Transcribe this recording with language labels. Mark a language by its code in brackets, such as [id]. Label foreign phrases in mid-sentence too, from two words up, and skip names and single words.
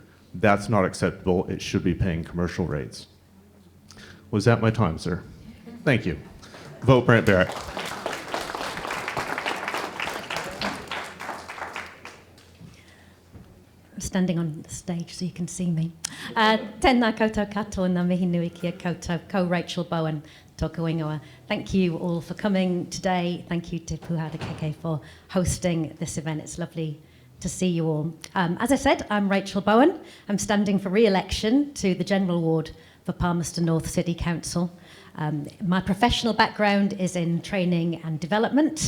[en] That's not acceptable. It should be paying commercial rates. Was that my time, sir? Thank you. Vote Brent Barrett. I'm standing on the stage so you can see me. [mi] Tēnā koutou katoa ngā mihi nui kia koutou, ko Rachel Bowen, tōku ingoa. [en] Thank you all for coming today. Thank you Te Pū Harakeke for hosting this event. It's lovely to see you all. As I said, I'm Rachel Bowen. I'm standing for re-election to the General Ward for Palmerston North City Council. My professional background is in training and development.